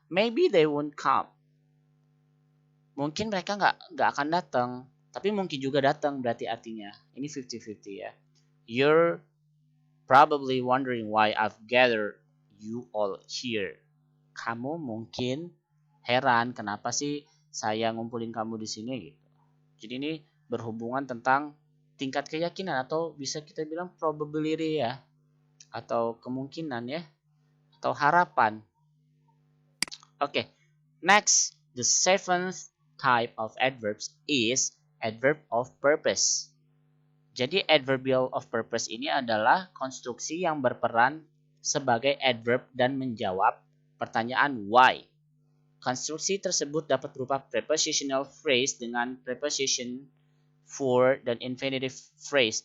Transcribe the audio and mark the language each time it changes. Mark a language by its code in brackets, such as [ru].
[en] Maybe they won't come. [id] Mungkin mereka nggak akan datang, tapi mungkin juga datang, berarti artinya ini 50-50 ya. [en] You're probably wondering why I've gathered you all here. [id] Kamu mungkin heran kenapa sih saya ngumpulin kamu di sini gitu. Jadi ini berhubungan tentang tingkat keyakinan atau bisa kita bilang probability ya, atau kemungkinan ya, atau harapan. [en] Oke, next, the seventh type of adverbs is adverb of purpose. [id] Jadi adverbial of purpose ini adalah konstruksi yang berperan sebagai adverb dan menjawab pertanyaan why. Konstruksi tersebut dapat berupa prepositional phrase dengan preposition for dan infinitive phrase.